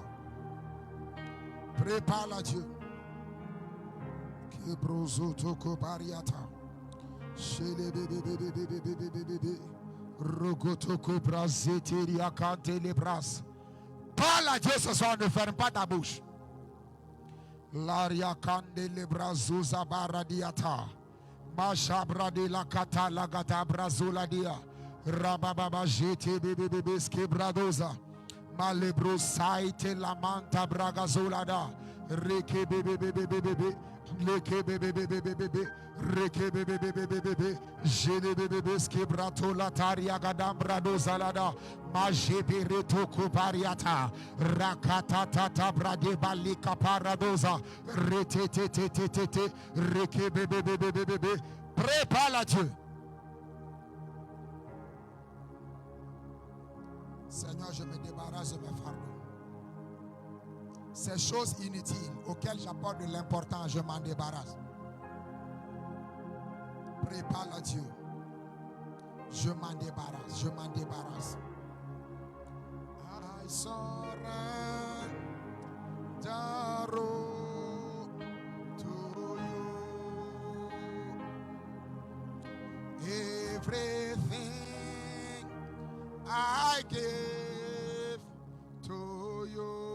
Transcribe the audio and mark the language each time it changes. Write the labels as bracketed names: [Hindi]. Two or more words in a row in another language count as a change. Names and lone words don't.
[French] Prépare Dieu. Parle à Dieu ce soir, ne ferme pas ta bouche. Laria kande le brazuza baradiata. Mashabra de la kata la gata brazula dia. Rababa jete bebe skebradoza. Malebro saite la manta bragazolada. Reke bebe. Leke bebe. Reke bebe. Jene bebe skebrato la taria gadam bradozalada. Majebere toko pariata. Rakata tata brade balika paradoza. Retete. Reke bebe. Prépare Dieu. Seigneur, je me débarrasse de mes fardeaux. Ces choses inutiles auxquelles j'apporte de l'importance, je m'en débarrasse. Prépare Dieu. Je m'en débarrasse. [English] I surrender to you. Everything I give to you.